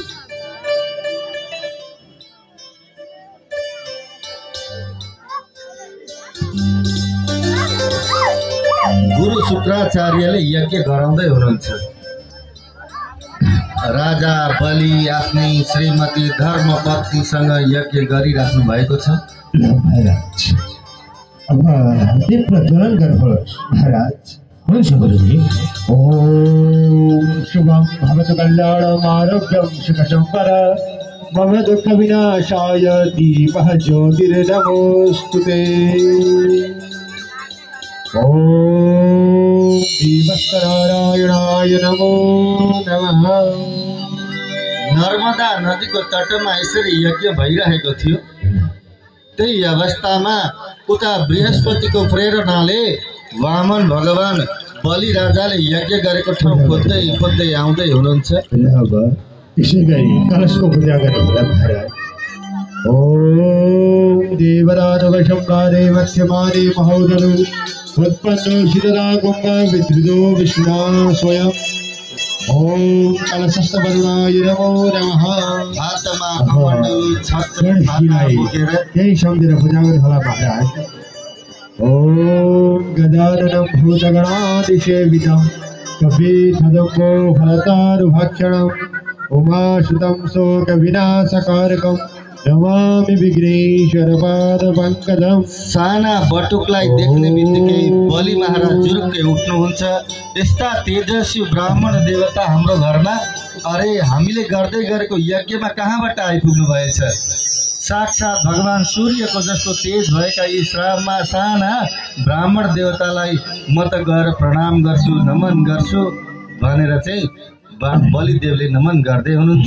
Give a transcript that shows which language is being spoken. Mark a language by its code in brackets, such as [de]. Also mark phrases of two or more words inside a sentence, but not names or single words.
[ne] गुरु शुक्राचार्यले यज्ञ गराउँदै हुनुहुन्छ। राजा बलि आफ्नै श्रीमती धर्मपत्नीसँग यज्ञ गरिराख्नु भएको छ। महाराज अब दीप प्रज्वलन गर्नुहोस् महाराज। हुन्छ गुरुदेव। [sa] ओम शुभम भवतु कल्याणम आरोग्यम सुखसंपदं मम दुःख विनाशाय दीपः ज्योतिर्नमोस्तुते। ओम दीपस्तनारायणाय नमो नमः। [ne] नर्मदा नदीको तटमा यसरी यज्ञ भइरहेको थियो। त्यही अवस्थामा उता बृहस्पतिको प्रेरणाले वामन भगवान बलि राजाले यज्ञ गरेको ठाउँ खोज्दै खोज्दै आउँदै हुनुहुन्छ। अब यसै गरी कलशको पूजा गर्नुहोला महाराज। [sa] ओम देवराजवशंकारे मध्यमाने महोदरु उत्पन्नो शिरदा कुम्भ विद्रुतो विष्णुना स्वयं। ओम कलशस्थ वरुणाय नमो नमः। [ne] हातमा कमण्डल छत्र बोकेर यही सम्झेर पूजा गर्नुहोला महाराज। [sa] ओम गजाननं भूतगणादिसेवितं कपीठदम्बो फलतारुभक्षणम् उमासुतं शोकविनाशकारकं नमामि विघ्नेश्वरपादपङ्कजं। [ne] साना बटुकलाई देख्ने बित्तिकै बलि महाराज जुरुक्कै उठ्नुहुन्छ। यस्ता तेजस्वी ब्राह्मण देवता हाम्रो घरमा, अरे हामीले गर्दै गरेको यज्ञमा कहाँबाट आइपुग्नु भएछ? साक्षात भगवान सूर्यको जस्तो तेज भएका यी साना ब्राह्मण देवतालाई म त गएर प्रणाम गर्छु, नमन गर्छु भनेर चाहिँ बलिदेवले नमन गर्दै हुनुहुन्छ।